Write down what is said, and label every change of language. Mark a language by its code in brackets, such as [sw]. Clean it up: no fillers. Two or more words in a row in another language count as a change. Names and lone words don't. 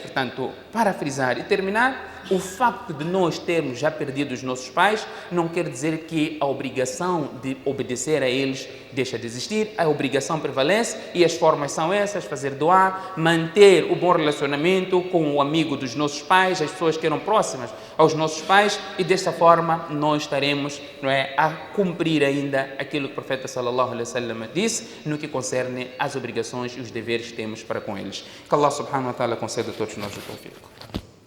[pt] Portanto, para frisar e terminar, o facto de nós termos já perdido os nossos pais não quer dizer que a obrigação de obedecer a eles deixa de existir. A obrigação prevalece e as formas são essas: fazer doar, manter o bom relacionamento com o amigo dos nossos pais, as pessoas que eram próximas aos nossos pais, e desta forma nós estaremos, não é, a cumprir ainda aquilo que o profeta [ar] صلى الله عليه وسلم [pt] disse no que concerne às obrigações e os deveres que temos para com eles. Que [ar] الله سبحانه وتعالى [pt] conceda a todos nós o tawfiq.